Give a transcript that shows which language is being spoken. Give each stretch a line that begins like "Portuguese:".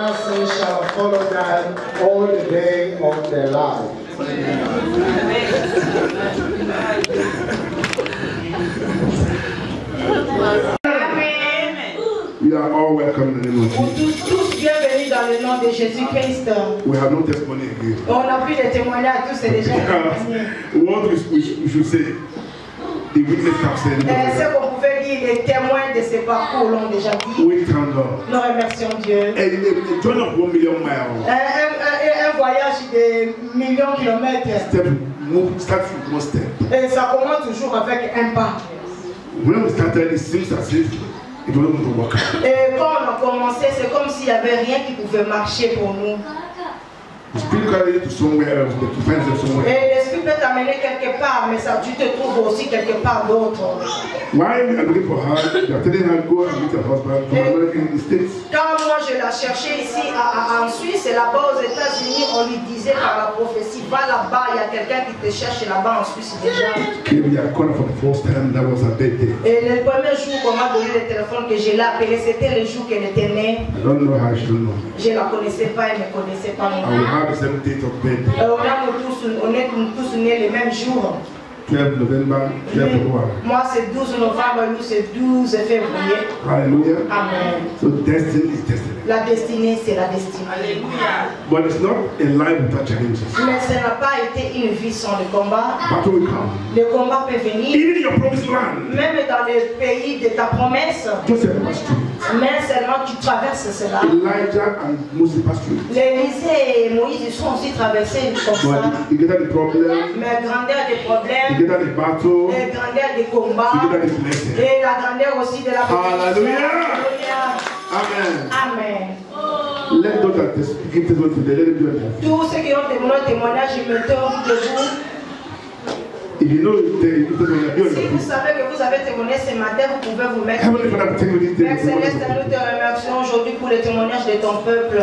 English: Shall follow them all the day of their life. We are all welcome in the name of Jesus.
French: Tous bienvenus dans le nom de Jésus-Christ.
English: We have no testimony again.
French: On n'a plus de témoignages, tous c'est déjà
English: What we should say, the witness have said.
French: Ce qu'on pouvait dire, les témoins de ces parcours l'ont déjà dit.
English: We thank God.
French: Nous remercions Dieu.
English: A journey of 1 million miles.
French: Un voyage de millions de kilomètres.
English: Start from one step.
French: Et ça commence toujours avec un pas.
English: When we started, it seems as if it wasn't going to work out.
French: Et quand on a commencé, c'est comme s'il n'y avait rien qui pouvait marcher pour nous.
English: The Spirit carried you to somewhere else, but to find yourself somewhere.
French: Et l'Esprit peut t'amener quelque part, mais ça, tu te trouves aussi quelque part d'autre.
English: While we are looking for her, they are telling her go and meet her husband from America in the States.
French: Quand moi je la cherchais ici en Suisse et là-bas aux États-Unis, on lui disait par la prophétie, va là-bas, il y a quelqu'un qui te cherche là-bas en Suisse déjà.
English: Came here, called her for the first time. That was her birthday.
French: Et le premier jour qu'on m'a donné le téléphone que je l'ai appelé, c'était le jour qu'elle était née.
English: I don't know how she don't know.
French: Je la connaissais pas, elle ne me connaissait pas non plus.
English: The same date of birthday.
French: On est tous nés le même jour.
English: 12 November, 12 February.
French: Moi c'est 12 novembre, nous c'est 12 février.
English: Hallelujah. Amen. So destiny is destiny.
French: La destinée c'est la destinée. Alléluia.
English: But it's not a life without challenges.
French: Mais ce n'a pas été une vie sans le combat.
English: Battle will come.
French: Le combat peut venir.
English: Even in your promised land.
French: Même dans le pays de ta promesse.
English: Joseph passed through.
French: Mais seulement tu traverses cela.
English: Elijah and Moses passed through.
French: L'Élysée et Moïse ils sont aussi traversés comme ça.
English: But you get the problem.
French: Mais grandeur des problèmes.
English: You get the battle.
French: Et grandeur des combats.
English: You get the blessing.
French: Et la grandeur aussi de la bénédiction.
English: Hallelujah. Amen. Amen. Let those that give testimony today, let them do it.
French: Tous ceux qui ont témoignage, je me tourne de vous.
English: If you know
French: Si vous savez que vous avez témoigné ce matin, vous pouvez vous mettre. Père Céleste, nous te remercions aujourd'hui pour le témoignage de ton peuple.